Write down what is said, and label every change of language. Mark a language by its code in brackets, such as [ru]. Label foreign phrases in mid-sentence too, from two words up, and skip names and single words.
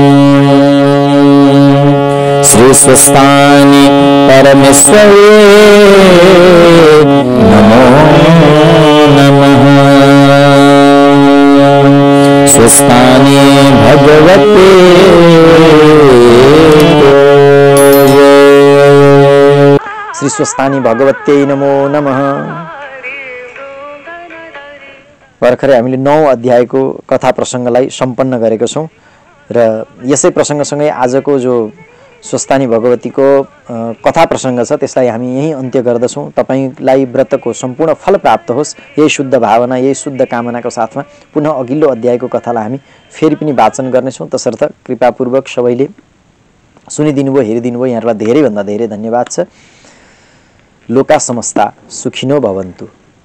[sa] श्री स्वस्थानि परमेश्वरे नमो नमः। स्वस्थानि भगवते श्री स्वस्थानी भगवत्यै नमो नमः। [ne] भर्खरै हामीले 9औं अध्यायको कथा प्रसङ्गलाई सम्पन्न गरेका छौं र यसै प्रसङ्गसँगै आजको जो स्वस्थानी भगवतीको कथा प्रसङ्ग छ त्यसलाई हामी यही अन्त्य गर्दछौं। तपाईलाई व्रतको सम्पूर्ण फल प्राप्त होस्, यही शुद्ध भावना, यही शुद्ध कामनाको साथमा पुनः अघिल्लो अध्यायको कथालाई हामी फेरि पनि वाचन गर्नेछौं। तसर्थ कृपापूर्वक सबैले सुनिदिनुभयो, हेरिदिनुभयो, यहाँहरूलाई धेरै भन्दा धेरै धन्यवाद छ। [sa] लोका समस्ता सुखिनो भवन्तु।